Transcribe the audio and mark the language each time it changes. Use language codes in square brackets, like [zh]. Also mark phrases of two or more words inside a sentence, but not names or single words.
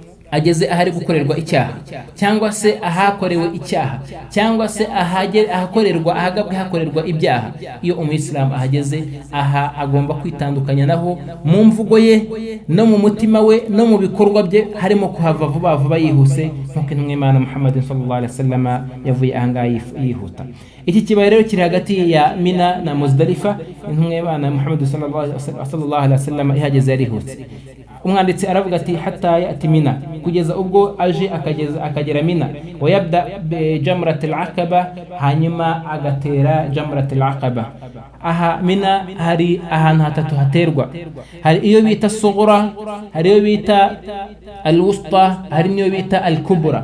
[rw] ageze ahari gukorerwa icyaha cyangwa se ahakorewe icyaha cyangwa se ahakorerwa ahagabwe hakorerwa ibyaha, iyo umuyisilamu ahageze aha agomba kwitandukanya naho mu mvugo ye no mu mutima we no mu bikorwa bye, harimo kuhava vuba vuba yihuse nk'uko intumwa y'Imana Muhammad [ar] صلى الله عليه وسلم [rw] yavuye ahangaha yihuta. Iki kibaye rero kiri hagati ya Mina na Muzdalifa. Intumwa y'Imana Muhammad [ar] صلى الله عليه وسلم [rw] ihageze yarihutse. Umwanditsi aravuga ati [ar] حتى يأتي منى, [rw] kugeza ubwo aje akagera Mina, [ar] ويبدأ جمرة العقبة, [rw] hanyuma agatera [ar] جمرة العقبة. [rw] Aha Mina hari ahantu hatatu haterwa, hari iyo bita sughra, hari iyo bita al-wusta, hari niyo bita al-kubra.